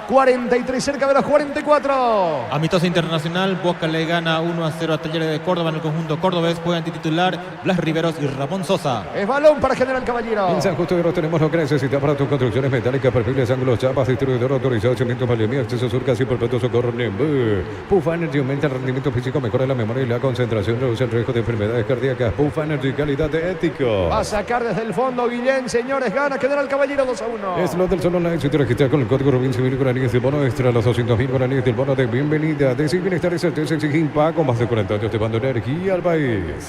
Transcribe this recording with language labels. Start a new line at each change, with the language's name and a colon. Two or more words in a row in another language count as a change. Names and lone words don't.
Spanish: 43 cerca de los 44. Amistoso internacional, Boca le gana 1-0 a Talleres de Córdoba en el conjunto cordobés. Juegan titular Blas Riveros y Ramón Sosa. Es balón para General Caballero. En San Justo de Oro tenemos lo que necesitas para tus construcciones metálicas, perfiles, ángulos, chapas, distribuidor autorizado, cimiento, paliamía, acceso sur, casi perpetuo, socorro, Nembú. Pufa Energy aumenta el rendimiento físico, mejora la memoria y la concentración, reduce el riesgo de enfermedades cardíacas. Pufa Energy, calidad de ético. Va a sacar desde el fondo Guillén, señores, gana General Caballero 2-1. Es lo del Sol Online. Si te registras con el código Rubín, 100.000 guaraníes del bono extra, los 200.000 guaraníes del bono de bienvenida. Decir bienestar y certeza exige Impaco, más de 40 años llevando energía al país.